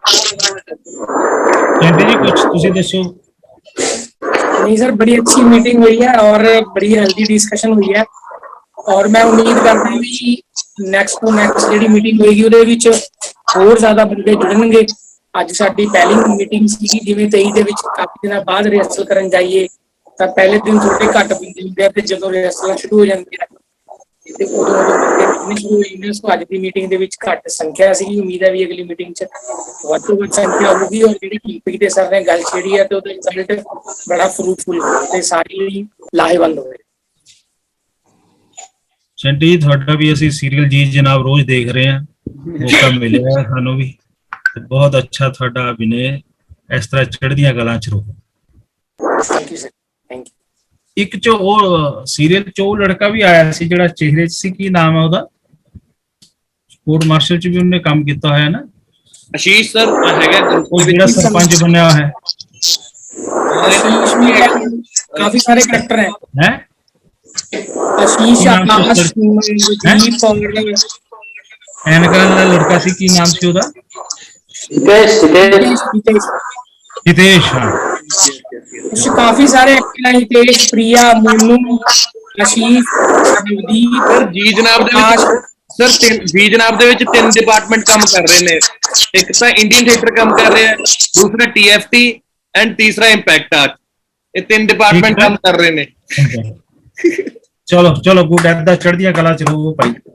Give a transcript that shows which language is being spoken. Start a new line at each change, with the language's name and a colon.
Punjabi: Senti जी कुछ तुसी दसो।
Hindi: नहीं सर, बड़ी अच्छी मीटिंग हुई है और बड़ी हेल्दी डिस्कशन हुई है और मैं उम्मीद करता हूँ कि नेक्स्ट टू नेक्स्ट
Punjabi: ਜਿਹੜੀ ਮੀਟਿੰਗ ਹੋਏਗੀ ਉਹਦੇ ਵਿੱਚ ਹੋਰ ਜ਼ਿਆਦਾ ਬੰਦੇ ਜੁੜਨਗੇ। ਅੱਜ ਸਾਡੀ ਪਹਿਲੀ ਮੀਟਿੰਗ ਸੀ, ਜਿਵੇਂ 23 ਦੇ ਵਿੱਚ ਕਾਫੀ ਦਿਨਾਂ ਬਾਅਦ ਰਿਹਰਸਲ ਕਰਨ ਜਾਈਏ ਤਾਂ ਪਹਿਲੇ ਦਿਨ ਥੋੜੇ ਘੱਟ ਬੰਦੇ ਹੁੰਦੇ ਆ ਤੇ ਜਦੋਂ ਰਿਹਰਸਲ ਸ਼ੁਰੂ ਹੋ ਜਾਂਦੀ ਹੈ ਤੇ ਉਦੋਂ ਬੰਦੇ ਮਿਲਣੇ ਸ਼ੁਰੂ ਹੋ ਜਾਂਦੇ। ਸੋ ਅੱਜ ਦੀ ਮੀਟਿੰਗ ਦੇ ਵਿੱਚ ਘੱਟ ਸੰਖਿਆ ਸੀ। ਉਮੀਦ ਹੈ ਵੀ ਅਗਲੀ ਮੀਟਿੰਗ 'ਚ ਵੱਧ ਤੋਂ ਵੱਧ ਸੰਖਿਆ ਹੋਊਗੀ ਔਰ ਜਿਹੜੀ ਕੀਪੀ ਦੇ ਸਰ ਨੇ ਗੱਲ ਛੇੜੀ ਹੈ ਤੇ ਉਹਦਾ ਰਿਜ਼ਲਟ ਬੜਾ ਫਰੂਟਫੁਲ ਤੇ ਸਾਰੇ ਲਈ ਲਾਹੇਵੰਦ ਹੋਵੇ। सेंटी जी ਤੁਹਾਡਾ ਵੀ ਅਸੀਂ ਸੀਰੀਅਲ ਜੀ ਜਨਾਬ ਰੋਜ਼ ਦੇਖ ਰਹੇ ਹਾਂ, ਮੌਕਾ ਮਿਲਿਆ ਸਾਨੂੰ ਵੀ। ਬਹੁਤ ਅੱਛਾ ਤੁਹਾਡਾ ਅਭਿਨੇ, ਇਸ ਤਰ੍ਹਾਂ ਚੜ੍ਹਦੀਆਂ ਕਲਾਂ ਚ ਰਹੋ। Thank you sir, thank you. ਇੱਕ ਚ ਉਹ ਸੀਰੀਅਲ ਚ ਉਹ ਲੜਕਾ ਵੀ ਆਇਆ ਸੀ ਜਿਹੜਾ ਚਿਹਰੇ ਚ ਸੀ, ਕੀ ਨਾਮ ਹੈ ਉਹਦਾ? ਕੋਰਟ ਮਾਰਸ਼ਲ ਚ ਵੀ ਉਹਨੇ ਕੰਮ ਕੀਤਾ ਹੋਇਆ ਨਾ। ਆਸ਼ੀਸ਼ ਸਰ ਹੈਗਾ ਉਹ ਜਿਹੜਾ ਸਰਪੰਚ ਬਣਿਆ ਹੋਇਆ ਹੈ।
Hindi: आशीष भी है, काफी सारे कैरेक्टर हैं। है आशीष, नाम से आकाश, सर? दीप और
Punjabi: ਐਨਕਾਂ ਵਾਲਾ ਲੜਕਾ ਸੀ, ਕੀ ਨਾਮ ਸੀ ਉਹਦਾ? हितेश, हितेश। हितेश। हाँ
Hindi: उससे काफी सारे एक्टर हैं, हितेश, प्रिया, मोनू, आशीष, नवदीप,
Punjabi: ਸਰ ਜੀ ਜਨਾਬ ਦੇ आकाश। ਵਿੱਚ ਸਰ ਜੀ ਜਨਾਬ ਦੇ ਵਿੱਚ 3 ਡਿਪਾਰਟਮੈਂਟ ਕੰਮ ਕਰ ਰਹੇ ਨੇ। ਇੱਕ ਤਾਂ ਇੰਡੀਅਨ ਥੀਏਟਰ ਕੰਮ ਕਰ ਰਿਹਾ ਹੈ, ਦੂਸਰਾ TFT ਐਂਡ ਤੀਸਰਾ ਇੰਪੈਕਟ ਆਰਟ। ਇਹ 3 ਡਿਪਾਰਟਮੈਂਟ ਕੰਮ ਕਰ ਰਹੇ ਨੇ। ਚਲੋ ਚਲੋ ਗੁੱਡ, ਐਦਾਂ ਚੜ੍ਹਦੀਆਂ ਕਲਾ ਚ ਰਹੋ ਭਾਈ।